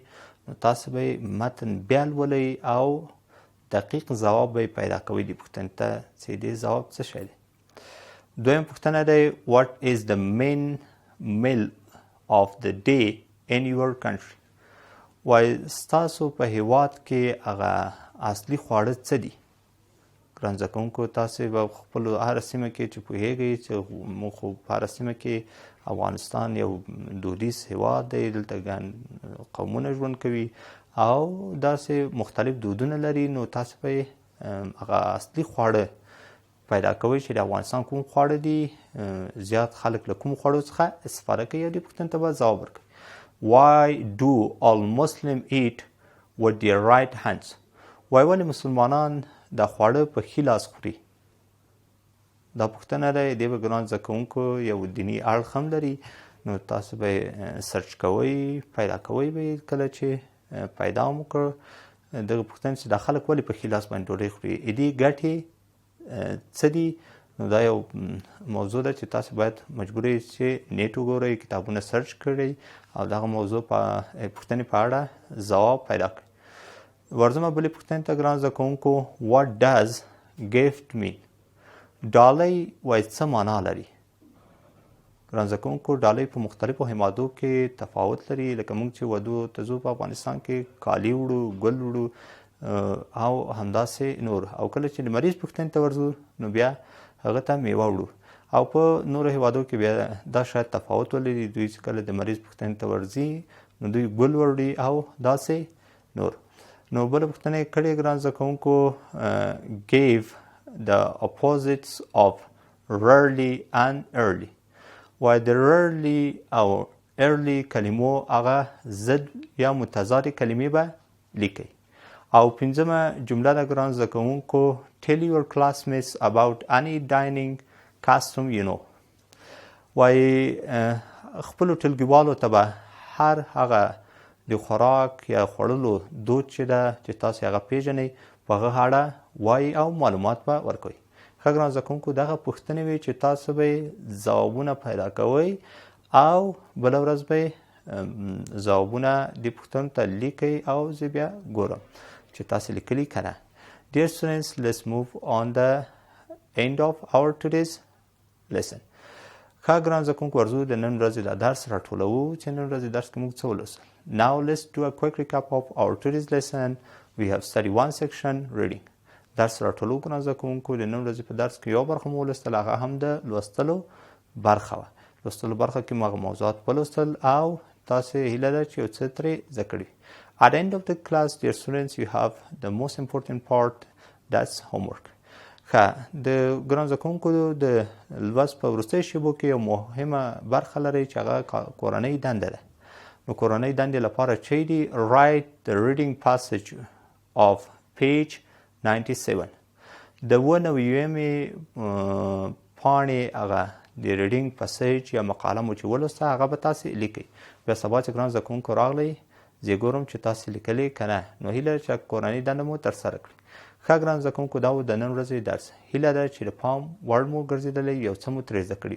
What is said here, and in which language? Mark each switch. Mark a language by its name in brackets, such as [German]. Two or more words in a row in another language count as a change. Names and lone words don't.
[Pashto] نو تاسې به یې متن بیا لولئ او دقیق ځواب به یې پیدا کوئ دې پوښتنې ته چې دې ځواب څه شی دی. دویم پوښتنه دی [English] what is the main meal of the day in your country? [Pashto] وایي ستاسو په هیواد کې هغه اصلي خواړه څه دي؟ ګران زده کوونکو تاسې به خپلو هره سیمه کې چې پوهیږئ چې موږ خو په هره سیمه کې افغانستان یو دودیز هیواد دی دلته ګڼ قومونه ژوند کوي او داسې مختلف دودونه لري نو تاسې به هغه اصلي خواړه پیدا کوئ چې د افغانستان کوم خواړه دي زیات خلک له کوم خوړو څخه استفاده کوي او دې پوښتنې ته به ځواب ورکوئ. [English] Why do all Muslims eat with their right hands? [Pashto] وایي ولې مسلمانان دا خواړه په ښي لاس خوري؟ دا پوښتنه ده دې به ګران زده کوونکو یو دیني اړخ هم لري نو تاسو به سرچ کوئ پیدا کوئ به کله چې پیدا مو کړ دغه پوښتنه چې دا خلک ولې په ښي لاس باندې ډوډۍ خوري دې ګټې څه دي؟ نو دا یو موضوع ده چې تاسو باید مجبور یې چې نیټ وګورئ کتابونه سرچ کړئ او دغه موضوع په پوښتنې په اړه ځواب پیدا کړئ. ورځمه بلې پوښتنې ته ګران زده کوونکو [English] what does gift mean? [Pashto] ډالۍ وایي څه معنا لري؟ ګران زده کوونکو ډالۍ په مختلفو هیوادو کې تفاوت لري لکه موږ چې ودو ته ځو په افغانستان کې کالي وړو ګل وړو او همداسې نور او کله چې د مریض پوښتنې ته ورځو نو بیا هغه ته میوه وړو او په نورو هیوادو کې بیا دا شاید تفاوت ولري دوی چې کله د مریض پوښتنې ته ورځي نو دوی ګل وړي او داسې نور. نو بله پوښتنه یې کړې ګران زده کوونکو [English] gave the opposites of rarely and early. [Pashto] وایي د rarely او early کلمو هغه ضد یا متضادې کلمې به لیکئ. او پنځمه جمله ده ګران زده کوونکو [English] tell your classmates about any dining custom you know. [Pashto] وایي خپلو ټولګیوالو ته به هر هغه د خوراک یا خوړلو دود چې ده چې تاسې هغه پیژنئ په هغه اړه وایي او معلومات به ورکوئ. ښه ګران زده کوونکو دغه پوښتنې وې چې تاسو به ځوابونه پیدا کوئ او بله ورځ به ځوابونه دې پوښتنو ته لیکئ او زه بیا ګورم چې تاسې لیکلي که نه. [English] Dear students, let's move on the end of our today's lesson. [Pashto] ښه ګران زده کوونکو ورځو د نن ورځې دا درس راټولوو چې نن ورځې درس کې موږ څه ولوستل. [English] Now let's do a quick recap of our today's lesson. We have studied one section, reading. [Pashto] درس راټولو ګران زده کوونکو د نن ورځې په درس کې یو برخه مو ولوستل هغه هم د لوستلو برخه وه. لوستلو برخه کې مو هغه موضوعات ولوستل او تاسې هیله ده چې یو څه ترې زده کړي. [English] At the end of the class, dear students, you have the most important part, that's homework. [Pashto] ښه د ګران زده کوونکو د لوست په وروستیو شیبو کې یو مهمه برخه لرئ چې هغه کورنۍ دنده ده. نو کورنۍ دندې لپاره چې دی [English] write the reading passage of page 97 [Pashto] د 99مې پاڼې هغه د [English] reading passage [Pashto] یا مقاله مو چې ولوسته هغه به تاسې لیکئ. بیا سبا چې ګران زده کوونکو راغلی زه ګورم چې تاسې لیکلې که نه، نو هیله ده چې کورنۍ دنده مو ترسره کړئ. ښه ګران زده کوونکو دا و د نن ورځې درس. هیله ده چې د پام وړ مو ګرځېدلی، یو څه مو ترې زده کړي.